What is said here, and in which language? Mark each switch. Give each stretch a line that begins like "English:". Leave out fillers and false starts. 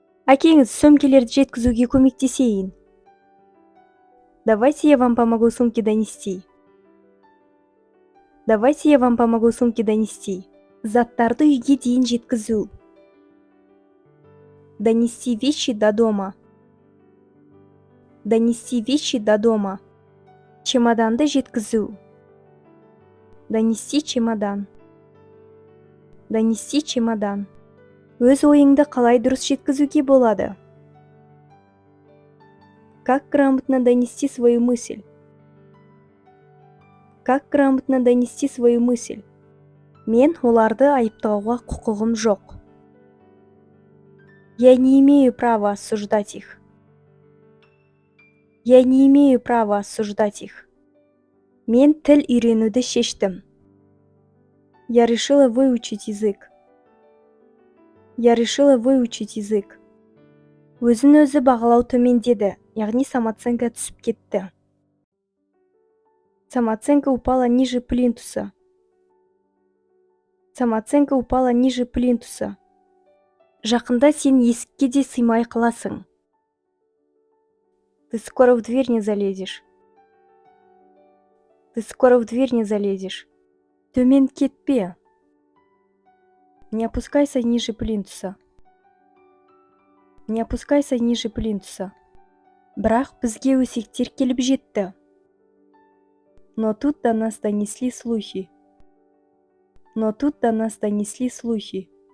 Kazakh: Әкеңіз сөмкелерді жеткізуге көмектесейін.
Russian: Давайте я вам помогу сумки донести. Давайте я вам помогу сумки донести.
Kazakh: Заттарды үйге дейін жеткізу.
Russian: Донести вещи до дома. Донести вещи до дома.
Kazakh: Чемоданды жеткізу.
Russian: Донести чемодан. Донести чемодан.
Kazakh: Өз ойыңды қалай дұрыс жеткізуге болады?
Russian: Как грамотно донести свою мысль? Как грамотно донести свою мысль?
Kazakh: Мен оларды айыптауға құқығым жоқ.
Russian: Я не имею права осуждать их. Я не имею права осуждать их.
Kazakh: Мен тіл үйренуді шештім.
Russian: Я решила выучить язык. Я решила выучить язык.
Kazakh: Өзін өзі бағалау төмендеді, яғни самооценка түсіп кетті.
Russian: Самооценка упала ниже плинтуса. Самооценка упала ниже плинтуса.
Kazakh: Жақында сен есікке де сыймай қаласың.
Russian: Ты скоро в дверь не залезешь. Ты скоро в дверь не залезешь.
Kazakh: Төмен кетпе.
Russian: Не опускайся ниже плинтуса. Не опускайся ниже плинтуса.
Kazakh: Бірақ бізге өсектер келіп жетті.
Russian: Но тут до нас донесли слухи. Но тут до нас донесли слухи.